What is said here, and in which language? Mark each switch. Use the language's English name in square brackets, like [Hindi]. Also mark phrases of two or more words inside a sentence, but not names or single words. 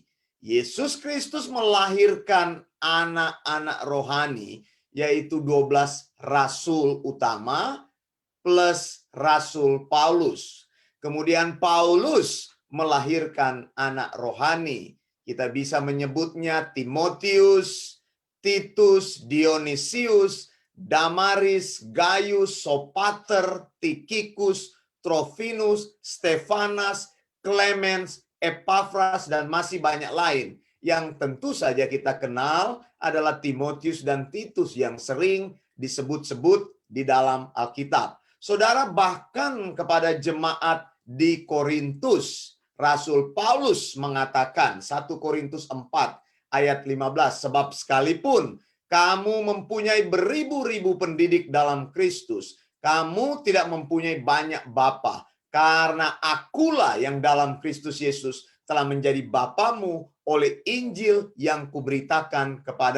[Indonesian] Yesus Kristus melahirkan anak-anak rohani, yaitu 12 rasul utama plus Rasul Paulus. Kemudian Paulus melahirkan anak rohani. Kita bisa menyebutnya Timotius, Titus, Dionysius, Damaris, Gaius, Sopater, Tychicus, Trophimus, Stefanas, Clemens, Epaphras, dan masih banyak lain. Yang tentu saja kita kenal adalah Timotius dan Titus yang sering disebut-sebut di dalam Alkitab. Saudara, bahkan kepada jemaat di Korintus, Rasul Paulus mengatakan 1 Korintus 4 ayat 15, sebab sekalipun kamu mempunyai beribu-ribu pendidik dalam Kristus, kamu tidak mempunyai banyak bapa, karena akulah yang dalam Kristus Yesus telah menjadi bapamu oleh Injil yang kuberitakan kepadamu.